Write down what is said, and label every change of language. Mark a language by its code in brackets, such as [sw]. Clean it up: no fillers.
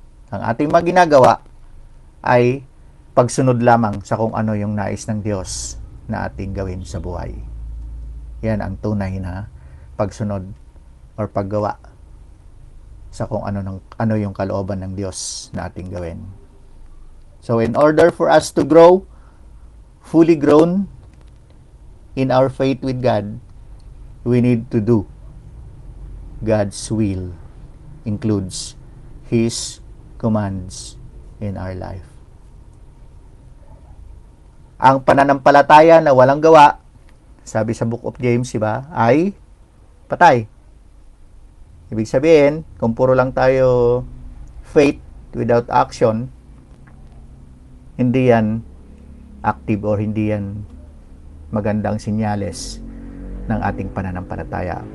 [tl] Ang ating mga ginagawa ay pagsunod lamang sa kung ano yung nais ng Diyos na ating gawin sa buhay. Yan ang tunay na pagsunod or paggawa sa kung ano yung kalooban ng Diyos na ating gawin. [en] So in order for us to grow, fully grown in our faith with God, we need to do God's will, includes His commands in our life. [tl] Ang pananampalataya na walang gawa, sabi sa Book of James, diba, ay patay. Ibig sabihin, kung puro lang tayo [en] faith without action, [tl] hindi yan active or hindi yan magandang sinyales ng ating pananampalataya.